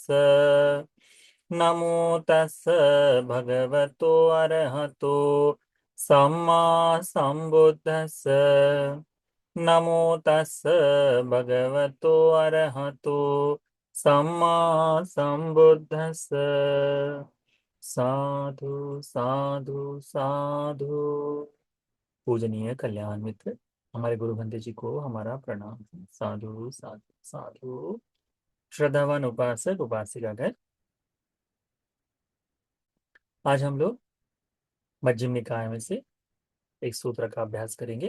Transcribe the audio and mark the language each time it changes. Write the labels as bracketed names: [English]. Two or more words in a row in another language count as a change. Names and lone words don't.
[Pali] नमो तस् भगवतो अरहतो सम्मा सम्बुद्धस्स। नमो तस् भगवतो अरहतो सम्मा सम्बुद्धस्स। साधु साधु साधु। [Hindi] पूजनीय कल्याण मित्र, हमारे गुरु बंदे जी को हमारा प्रणाम। [Pali] साधु साधु साधु। [Hindi] श्रद्धावान उपासक उपासिकागण, आज हम लोग मध्यम निकाय में से एक सूत्र का अभ्यास करेंगे।